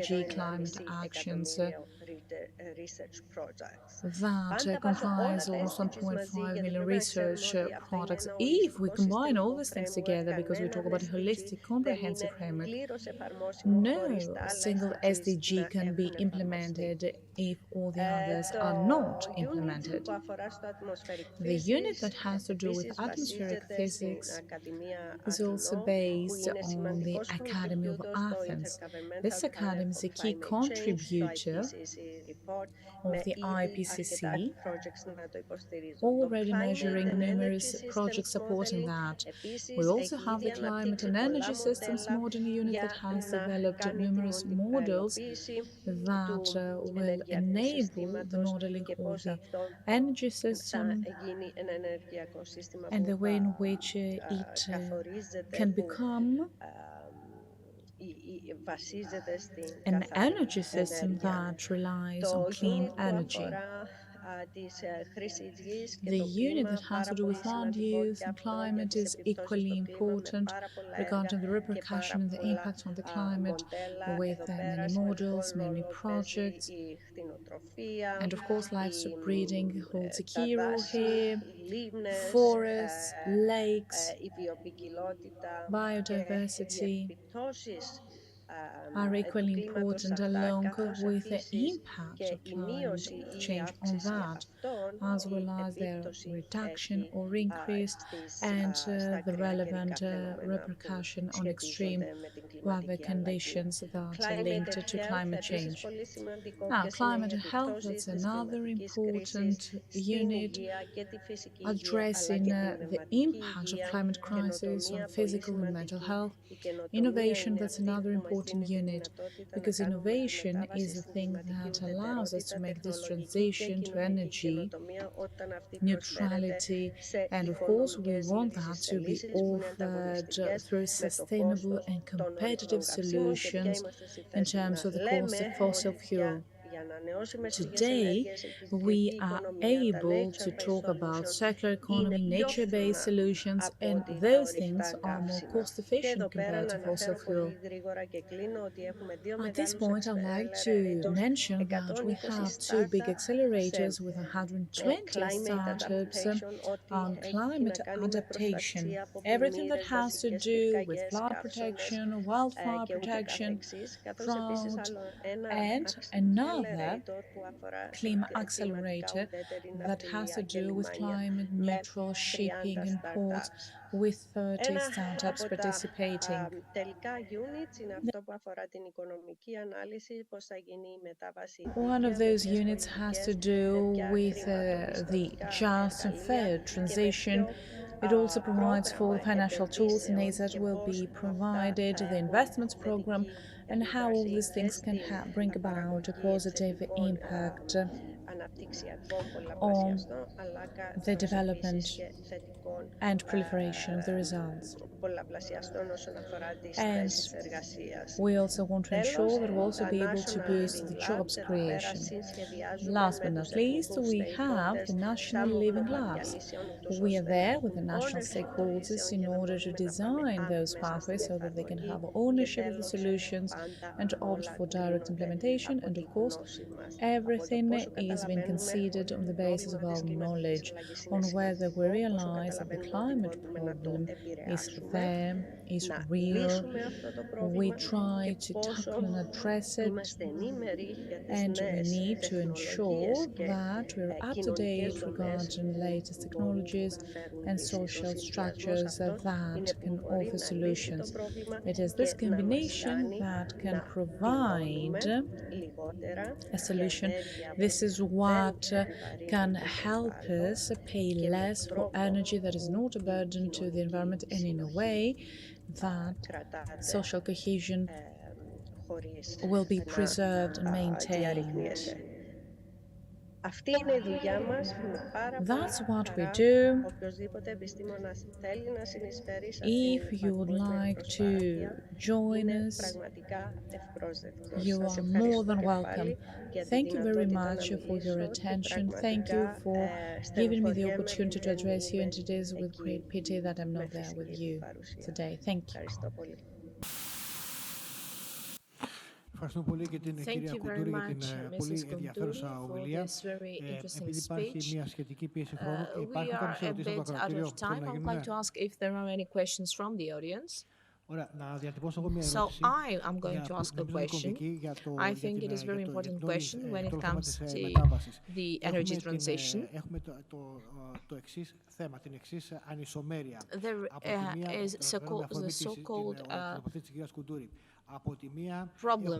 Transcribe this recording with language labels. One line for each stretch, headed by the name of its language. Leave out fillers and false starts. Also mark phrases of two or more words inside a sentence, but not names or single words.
Greek: σχεδόν
English: climate 1,5 actions εκατομμύριο research projects. that
Greek: Αν τα βάζω όλα
English: comprise
Greek: τα
English: almost
Greek: SDGs μαζί, 1.5 γιατί
English: million
Greek: πρέπει να ξέρουμε
English: research
Greek: ότι αυτό είναι
English: products.
Greek: ένα
English: If we
Greek: ολιστικό
English: combine all
Greek: συστημικό
English: these things framework, together, because we talk
Greek: κανένα
English: about a SDG holistic,
Greek: δεν είναι
English: comprehensive framework,
Greek: πλήρως εφαρμόσιμο
English: no
Greek: χωρίς τα άλλα
English: single SDGs SDG
Greek: να
English: can be
Greek: έχουν εφαρμοστεί.
English: implemented if all the others
Greek: Το
English: are not unit implemented.
Greek: που αφορά στο atmospheric
English: The unit physics that has to do with
Greek: επίσης
English: atmospheric
Greek: βασίζεται στην
English: physics
Greek: Ακαδημία
English: is also
Greek: Αθηνών, που
English: based
Greek: είναι
English: on the
Greek: σημαντικός
English: Academy of
Greek: contributor στο
English: Athens. Intergovernmental This academy Panel is on a key
Greek: Climate Change, το
English: contributor IPCC report, of
Greek: με
English: the
Greek: ήδη
English: IPCC,
Greek: αρκετά projects να το υποστηρίζουν. Το
English: already Climate measuring and numerous Energy projects Systems supporting Modeling that. We
Greek: επίσης
English: also
Greek: έχει
English: have
Greek: ήδη
English: the Climate
Greek: αναπτύξει
English: and
Greek: πολλά
English: Energy Systems
Greek: μοντέλα
English: Modeling Unit that
Greek: για
English: has
Greek: να
English: developed
Greek: κάνει τη
English: numerous models
Greek: μοντελοποίηση
English: that
Greek: του
English: will
Greek: ενεργειακού
English: enable the
Greek: συστήματος
English: modeling
Greek: και
English: of
Greek: πώς
English: the
Greek: αυτό
English: energy
Greek: θα
English: system
Greek: γίνει ένα ενεργειακό σύστημα
English: and
Greek: που
English: the way in which it
Greek: καθορίζεται,
English: can
Greek: που
English: become
Greek: βασίζεται στην
English: an
Greek: καθαρή
English: energy system
Greek: ενέργεια.
English: that relies on
Greek: Το
English: clean
Greek: unit που
English: energy.
Greek: αφορά της χρήσης γης και
English: The
Greek: το
English: unit
Greek: κλίμα,
English: that has
Greek: πάρα
English: to do
Greek: πολύ
English: with land
Greek: σημαντικό
English: use
Greek: και
English: and
Greek: αυτό για
English: climate
Greek: τις
English: is
Greek: επιπτώσεις
English: equally
Greek: στο κλίμα, με
English: important
Greek: πάρα πολλά έργα
English: regarding the
Greek: και πάρα
English: repercussion and the
Greek: πολλά
English: impact on the climate
Greek: μοντέλα.
English: with
Greek: Εδώ πέρα
English: many
Greek: σημαντικό
English: models, many
Greek: ρόλο παίζει
English: projects.
Greek: η κτηνοτροφία,
English: And of course, livestock breeding holds a
Greek: τα
English: key role
Greek: δάση,
English: here.
Greek: οι λίμνες,
English: Forests, lakes,
Greek: η βιοποικιλότητα και οι
English: biodiversity
Greek: επιπτώσεις
English: are
Greek: του
English: equally
Greek: κλίματος σε
English: important
Greek: αυτά,
English: along
Greek: καθώς
English: with the
Greek: επίσης
English: impact
Greek: και
English: of
Greek: η
English: climate
Greek: μείωση ή η
English: change on
Greek: αύξηση
English: that,
Greek: αυτών,
English: as
Greek: τι
English: well as their
Greek: επίπτωση
English: reduction
Greek: έχει
English: or increase and
Greek: στα
English: the
Greek: ακραία
English: relevant
Greek: καιρικά φαινόμενα που
English: repercussion on extreme
Greek: σχετίζονται με την
English: weather
Greek: κλιματική αλλαγή.
English: conditions that are Climate linked and to health, climate
Greek: επίσης
English: change.
Greek: πολύ σημαντικό,
English: Now,
Greek: ποιες είναι οι
English: climate and health,
Greek: επιπτώσεις
English: that's
Greek: της
English: another
Greek: κλιματικής κρίσης
English: important
Greek: στην
English: unit
Greek: υγεία και τη φυσική υγεία, αλλά
English: addressing
Greek: και την
English: the
Greek: πνευματική
English: impact of
Greek: υγεία,
English: climate crisis on
Greek: καινοτομία πολύ
English: physical and mental
Greek: σημαντική.
English: health.
Greek: Η καινοτομία
English: Innovation,
Greek: είναι
English: that's
Greek: αυτή
English: another
Greek: που μας
English: important
Greek: δίνει τη
English: unit
Greek: δυνατότητα να
English: because
Greek: κάνουμε τη
English: innovation
Greek: μετάβαση
English: is the
Greek: στην
English: thing
Greek: κλιματική
English: that allows us to
Greek: ουδετερότητα,
English: make this
Greek: τεχνολογική και
English: transition to
Greek: κοινωνική
English: energy
Greek: καινοτομία, όταν αυτή προσφέρεται
English: neutrality.
Greek: σε
English: And of course, we
Greek: οικονομικές
English: want
Greek: λύσεις,
English: that
Greek: σε
English: to be
Greek: λύσεις που είναι
English: offered
Greek: ανταγωνιστικές
English: through
Greek: με το
English: sustainable
Greek: κόστος
English: and
Greek: των ορυκτών
English: competitive
Greek: καυσίμων και ποια
English: solutions
Greek: είμαστε στη
English: in
Greek: θέση
English: terms
Greek: να
English: of the cost
Greek: λέμε
English: of fossil
Greek: ότι
English: fuel.
Greek: οι ανανεώσιμες πηγές
English: Today,
Greek: ενέργειας, η
English: we
Greek: κυκλική
English: are
Greek: οικονομία, τα
English: able to nature-based talk about solution circular
Greek: είναι
English: economy,
Greek: πιο
English: nature-based
Greek: φθηνά
English: solutions,
Greek: από
English: and
Greek: ότι τα
English: those things
Greek: ορυκτά
English: are more
Greek: καύσιμα.
English: cost
Greek: Και
English: efficient
Greek: εδώ πέρα
English: compared
Greek: να
English: to fossil
Greek: αναφέρω
English: fuel.
Greek: πολύ γρήγορα και κλείνω ότι έχουμε δύο
English: At this
Greek: μεγάλους
English: point, I'd like to accelerators, mention that we 120 have two big startup accelerators
Greek: σε
English: with 120 climate startups adaptation,
Greek: ό,τι
English: on
Greek: έχει να
English: climate
Greek: κάνει με
English: adaptation.
Greek: προστασία από
English: Everything that
Greek: πλημμύρες,
English: has to
Greek: δασικές
English: do with
Greek: πυρκαγιές,
English: flood
Greek: καύσονες
English: protection, wildfire
Greek: και ούτε
English: protection,
Greek: καθεξής, καθώς επίσης
English: drought,
Greek: άλλο ένα
English: and another
Greek: accelerator που αφορά στην
English: climate
Greek: κλιματικά
English: accelerator
Greek: ουδέτερη
English: that has to
Greek: ναυτιλία και
English: do with
Greek: λιμάνια
English: climate
Greek: με
English: neutral 30 shipping and ports startups. with 30
Greek: Ένα
English: startups
Greek: από τα
English: participating.
Greek: τελικά units είναι αυτό που αφορά την οικονομική ανάλυση, πώς θα γίνει η μετάβαση
English: One of
Greek: δίκαια, με
English: those
Greek: ποιες
English: units has to
Greek: πολιτικές,
English: do
Greek: με ποια
English: with the
Greek: χρηματοπιστωτικά
English: just and
Greek: εργαλεία
English: fair
Greek: και με
English: transition.
Greek: ποιο
English: It also provides for
Greek: πρόγραμμα
English: financial tools and aids
Greek: επενδύσεων
English: that
Greek: και
English: will
Greek: πώς
English: be
Greek: αυτά
English: provided,
Greek: θα
English: the
Greek: έχουν
English: investments program,
Greek: θετική
English: and how all
Greek: επίδραση
English: these
Greek: και
English: things can
Greek: στην
English: bring about a
Greek: παραγωγή
English: positive
Greek: εξαιρετικών
English: impact
Greek: αναπτυξιακών
English: on
Greek: πολλαπλασιαστών, αλλά
English: the
Greek: καθώς επίσης
English: development
Greek: και θετικών
English: and proliferation of the results.
Greek: πολλαπλασιαστών όσον αφορά τις
English: And
Greek: θέσεις εργασίας.
English: we also want to ensure
Greek: Τέλος,
English: that we'll also
Greek: τα
English: be able to National boost Living the Labs, jobs
Greek: εδώ πέρα
English: creation.
Greek: συνσχεδιάζουμε
English: Last
Greek: με
English: but
Greek: τους
English: not least,
Greek: εθνικούς
English: we have stakeholders the National
Greek: τα
English: Living
Greek: μονοπάτια
English: Labs.
Greek: λύσεων, ούτως
English: We are
Greek: ώστε να
English: there with
Greek: έχουν
English: the national
Greek: ownership των
English: stakeholders
Greek: λύσεων
English: in
Greek: και να
English: order to
Greek: μπορούμε να πάμε
English: design those
Greek: άμεσα στην
English: pathways so that they can
Greek: εφαρμογή
English: have
Greek: και
English: ownership of the
Greek: τέλος
English: solutions
Greek: πάντα
English: and opt
Greek: όλα
English: for direct
Greek: κρίνονται
English: implementation.
Greek: από
English: And
Greek: τη
English: of course,
Greek: γνώση μας, από το
English: everything
Greek: πόσο
English: is being
Greek: καταλαβαίνουμε
English: considered
Greek: ότι
English: on
Greek: το
English: the basis of
Greek: πρόβλημα της
English: our
Greek: κλιματικής
English: knowledge,
Greek: αλλαγής
English: on
Greek: είναι
English: whether we
Greek: σημαντικό, πόσο
English: realize that the
Greek: καταλαβαίνουμε ότι
English: climate
Greek: μπορούμε να το
English: problem is
Greek: επηρεάσουμε,
English: there, is
Greek: να
English: real.
Greek: λύσουμε αυτό το
English: We
Greek: πρόβλημα
English: try
Greek: και
English: to
Greek: πόσο
English: tackle and address it,
Greek: είμαστε ενήμεροι για τις
English: and we
Greek: νέες
English: need to ensure
Greek: τεχνολογίες και
English: that we're up to
Greek: κοινωνικές
English: date
Greek: δομές
English: regarding
Greek: που
English: latest
Greek: μπορούν
English: technologies
Greek: να φέρουν
English: and
Greek: λύσεις. Ο
English: social
Greek: συνδυασμός
English: structures
Greek: αυτών
English: that
Greek: είναι
English: can
Greek: που μπορεί
English: offer
Greek: να λύσει το
English: solutions.
Greek: πρόβλημα
English: It is this
Greek: και να μας
English: combination
Greek: κάνει
English: that can
Greek: να
English: provide
Greek: δηλώνουμε λιγότερα
English: a
Greek: για
English: solution.
Greek: ενέργεια
English: This
Greek: που
English: is
Greek: δεν
English: what
Greek: επιβαρύνει
English: can
Greek: το
English: help
Greek: περιβάλλον
English: us pay
Greek: και με
English: less for
Greek: τρόπο
English: energy that is
Greek: που
English: not a
Greek: η
English: burden to the
Greek: κοινωνική
English: environment and in a way
Greek: συνοχή
English: that
Greek: κρατάται
English: social cohesion
Greek: χωρίς
English: will be
Greek: να
English: preserved and maintained.
Greek: διαρριγνύεται. Αυτή είναι η δουλειά μας, με πάρα πολύ
English: That's what we
Greek: χαρά.
English: do.
Greek: Οποιοςδήποτε επιστήμονας θέλει να συνεισφέρει σε
English: If
Greek: αυτήν την
English: you would
Greek: παγκόσμια
English: like to
Greek: προσπάθεια,
English: join
Greek: είναι
English: us,
Greek: πραγματικά ευπρόσδεκτος.
English: you
Greek: Σας
English: are more
Greek: ευχαριστώ
English: than
Greek: και
English: welcome.
Greek: πάλι για τη
English: Thank you very
Greek: δυνατότητα να
English: much for your
Greek: μιλήσω και
English: attention. Thank you
Greek: πραγματικά
English: for giving me the
Greek: στενοχωριέμαι που
English: opportunity to
Greek: δεν
English: address you,
Greek: είμαι
English: and it is with
Greek: εκεί
English: great pity that I'm
Greek: με
English: not there with
Greek: φυσική
English: you
Greek: παρουσία.
English: today. Thank you.
Greek: Ευχαριστώ πολύ. Ευχαριστούμε πολύ και την
English: Thank
Greek: κυρία
English: you very
Greek: Koundouri για την
English: much, Mrs.
Greek: πολύ
English: Koundouri,
Greek: ενδιαφέρουσα
English: for
Greek: ομιλία.
English: this very interesting
Greek: Επειδή υπάρχει
English: speech.
Greek: μια σχετική πίεση χρόνου,
English: We
Greek: υπάρχουν
English: are
Greek: κάποιες
English: a
Greek: ερωτήσεις από το
English: bit out
Greek: ακροατήριο
English: of
Greek: που θέλουν
English: time.
Greek: να
English: I would
Greek: γίνουν.
English: like to ask if there are any questions from the audience. So I am going to ask a question. I think it is a very important question when it comes to the energy transition. There is the so-called problem.